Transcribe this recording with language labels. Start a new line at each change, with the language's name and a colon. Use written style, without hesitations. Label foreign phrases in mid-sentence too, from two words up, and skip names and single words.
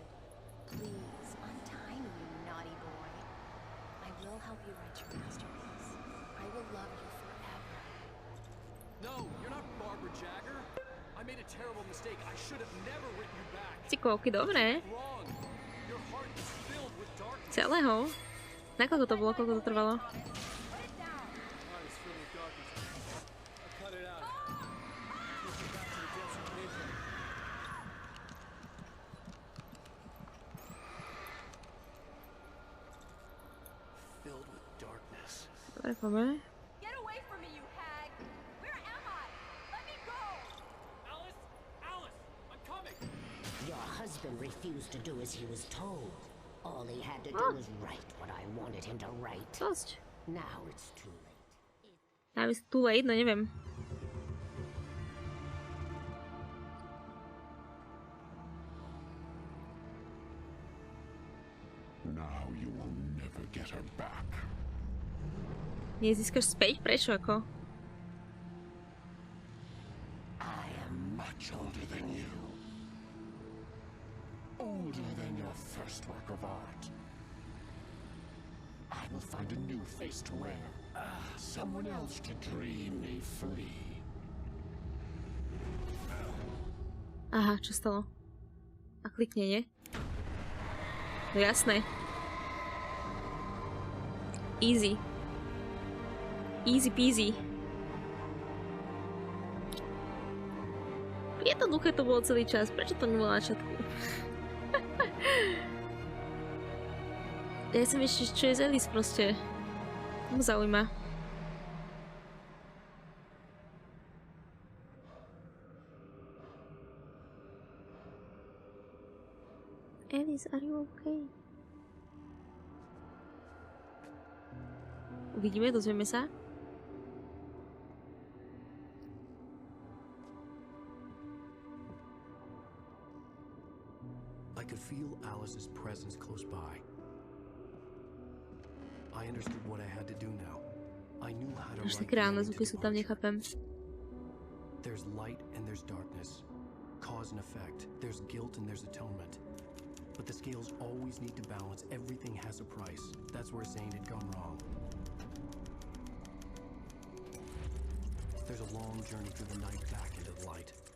English: Please, untie me, you naughty boy. I will help you write your masterpiece. I will love you forever. No, you're not Barbara Jagger. I made a terrible mistake. I should have never written you back.
Slovak: Cikoľky, dobre.
English: Wrong. Your heart is filled with darkness.
Slovak: Celého? Nakoľko to bolo? Koľko to trvalo?
English: I was filled with darkness. I cut it out. Took you back to the depths you came from. Filled with darkness.
Slovak: Dobre, poďme.
English: Get away from me, you hag! Where am I? Let me go! Alice! Alice! I'm coming! Your husband refused to do as he was told. All he had to do was write what I wanted him to write.
Slovak: Dosť.
English: Now it's too late.
Slovak: Ja by
English: too late,
Slovak: no neviem.
English: Now you will never get her back.
Slovak: Nie získaš späť? Prečo ako?
English: I am much older than you. Older than your first work of art. I will find a new face to wear. Someone else to dream me free.
Slovak: Aha, čo stalo? A klikne, nie? No jasné.
English: Easy. Easy peasy.
Slovak: Jednoduché to bolo celý čas. Prečo to nebolo na začiatku? Ja som ešte, čo je z Alice proste. To ma zaujíma.
English: Alice, are you okay?
Slovak: Uvidíme, dozvieme sa.
English: I could feel Alice's presence close by. I understood what I had to do now. I knew how to
Slovak: Až
English: write
Slovak: tak reálne
English: the
Slovak: zvuky sú tam, nechápem.
English: There's light and there's darkness. Cause and effect. There's guilt and there's atonement. But the scales always need to balance. Everything has a price. That's where Zane had gone wrong. There's a long journey through the night back into the light.